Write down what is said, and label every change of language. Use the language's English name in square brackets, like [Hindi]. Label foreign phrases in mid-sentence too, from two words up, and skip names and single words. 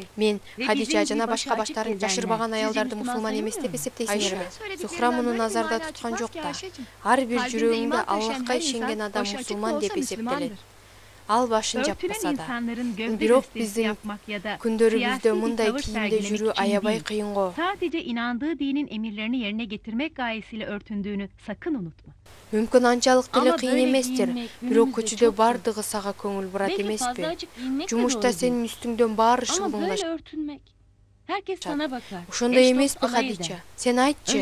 [Kyrgyz] Мен Хадича жана башка баштарын жашырбаган аялдарды мусулман эмес деп эсептейсиңби? Зухра муну назарда туткан жок да. Ар бир жүрөгүндө Аллахка ишенген адам мусулман деп эсептелет. Ал башын жаппаса да. Бирок биздин күндөрүбүздө мындай кийимде жүрүү аябай кыйын го. [Turkish] Sadece inandığı dinin emirlerini yerine getirmek gayesiyle örtündüğünü sakın unutma. [Kyrgyz] Мүмкүн анчалык деле кыйын эместир. Бирок көчүдө бардыгы сага көңүл бурат эмеспи? Жумушта сенин үстүңдөн баары шылбыңдашат. [Turkish] Herkes sana bakar. [Kyrgyz] Ошондой эмеспи, Хадича? Сен айтчы.